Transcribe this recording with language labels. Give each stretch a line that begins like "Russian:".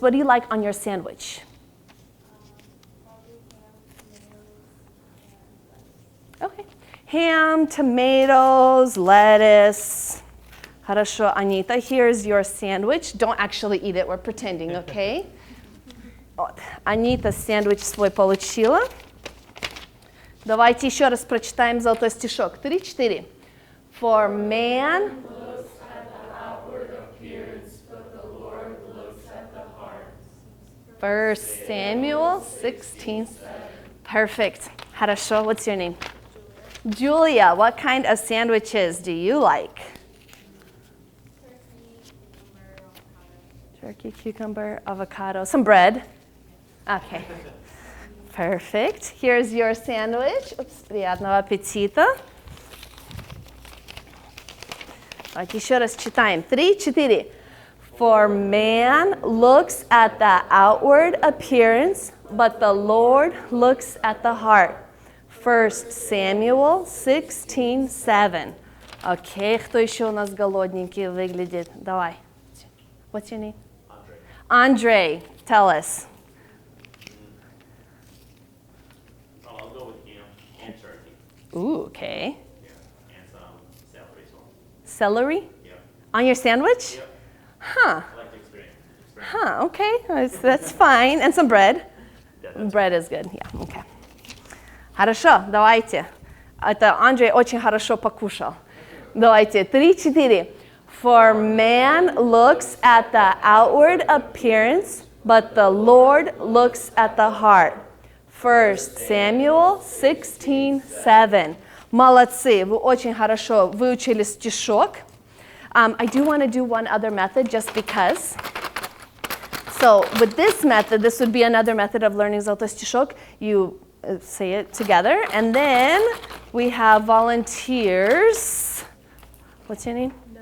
English: What do you like on your sandwich? Okay. Ham, tomatoes, lettuce.
Russian: Хорошо,
English: Anita, here's your sandwich. Don't actually eat it. We're pretending, okay?
Russian: Анита сэндвич свой получила. Давайте еще раз прочитаем золотой стишок.
English: 3, 4. For man looks at the outward appearance, but the Lord looks at the heart. 1 Samuel 16. Perfect.
Russian: Хорошо.
English: What's your name? Julia. What kind of sandwiches do you like? Turkey, cucumber, avocado. Some bread. Okay. Perfect. Here's your sandwich.
Russian: Oops, приятного аппетита. Давайте еще раз читаем. 3, 4.
English: For man looks at the outward appearance, but the Lord looks at the heart. 1 Samuel 16:7.
Russian: Окей, кто еще у нас голодненький выглядит? Давай.
English: What's your name? Andre, tell us. I'll go with ham and turkey. Ooh, okay. Yeah, and some celery as well. Celery? Yeah. On your sandwich? Yep. Huh. I like to experiment. Huh, okay. That's fine. And some bread. Bread is good. Yeah, okay.
Russian: Хорошо, давайте. Это Андрей очень хорошо покушал. Давайте. 3, 4.
English: For man looks at the outward appearance, but the Lord looks at the heart. 1 Samuel 16:7.
Russian: Молодцы, вы очень хорошо выучили стишок.
English: I do want to do one other method just because. So with this method, this would be another method of learning
Russian: золотой стишок.
English: You say it together, and then we have volunteers. What's your name?